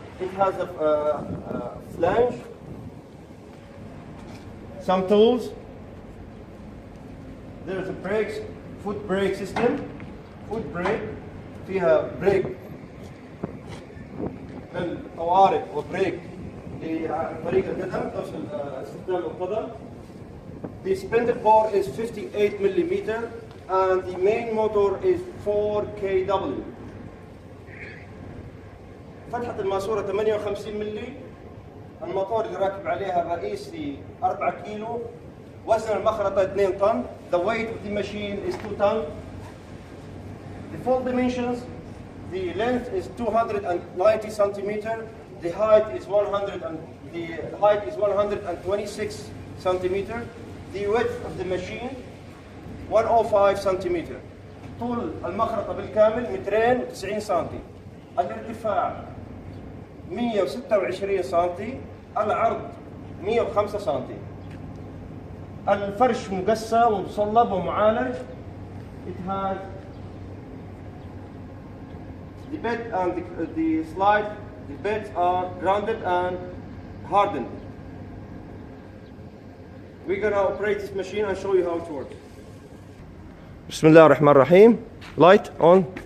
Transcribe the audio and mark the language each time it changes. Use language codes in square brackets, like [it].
[en] It has a flange, some tools. There's a brakes, foot brake system, foot brake. [ar] فيها بريك للطوارئ وبريك لطريق القدم, استخدام القدم. [en] The spindle bore is 58 millimeter and the main motor is 4 kW. [ar] فتحة الماسورة 58 ملي. الموتور اللي راكب عليها الرئيسي 4 كيلو. وزن المخرطة 2 طن. [en] The weight of the machine is 2 ton. The full dimensions: the length is 290 centimeter. The height is 126 centimeter. The width of the machine 105 centimeter. [ar] طول المخرطة بالكامل 290 سنتي. الارتفاع 126 سنتي. العرض 105 سنتي. الفرش مقسى ومصلب ومعالج. [en] It has the bed and the slide. The beds are grounded and hardened. We're gonna operate this machine and show you how it works. [ar] بسم الله الرحمن الرحيم. [en] Light on.